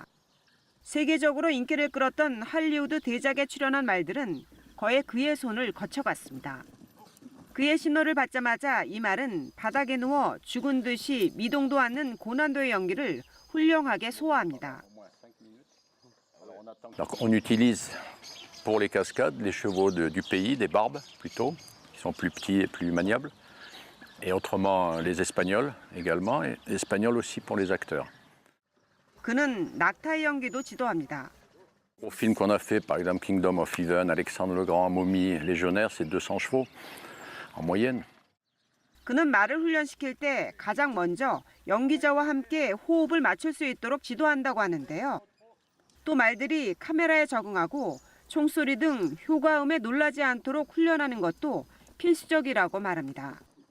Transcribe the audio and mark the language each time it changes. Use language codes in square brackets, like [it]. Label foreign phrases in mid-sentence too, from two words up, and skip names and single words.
[ko] 세계적으로 인기를 끌었던 할리우드 대작에 출연한 말들은 거의 그의 손을 거쳐갔습니다. 그의 신호를 받자마자 이 말은 바닥에 누워 죽은 듯이 미동도 않는 고난도의 연기를 훌륭하게 소화합니다. [fr] On utilise pour les cascades les chevaux du pays, des barbes plutôt, qui sont plus petits et plus maniables. Et autrement les Espagnols également, et Espagnols aussi pour les acteurs. [ko] 그는 낙타의 연기도 지도합니다. [fr] Au film qu'on a fait, par exemple Kingdom of Heaven, Alexandre le Grand, Momie, Légionnaire, c'est 200 chevaux en moyenne. [ko] 그는 말을 훈련시킬 때 가장 먼저 연기자와 함께 호흡을 맞출 수 있도록 지도한다고 하는데요. 또 말들이 카메라에 적응하고 총소리 등 효과음에 놀라지 않도록 훈련하는 것도 필수적이라고 말합니다.